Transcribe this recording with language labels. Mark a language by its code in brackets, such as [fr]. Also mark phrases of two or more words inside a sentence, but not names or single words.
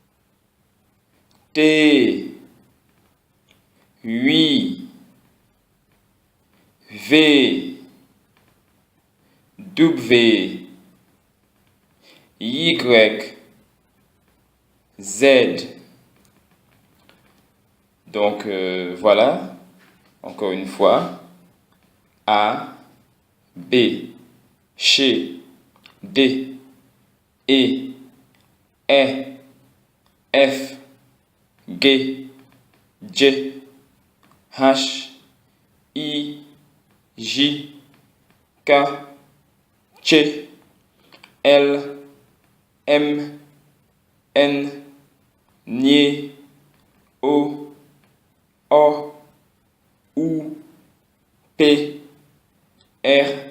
[pl] T, V, W, Y, Z. [fr] Donc voilà, encore une fois, A, [pl] B, C, D, E, F, G, J, H, I, J, K, Ch, L, M, N, N, O, U, P, R,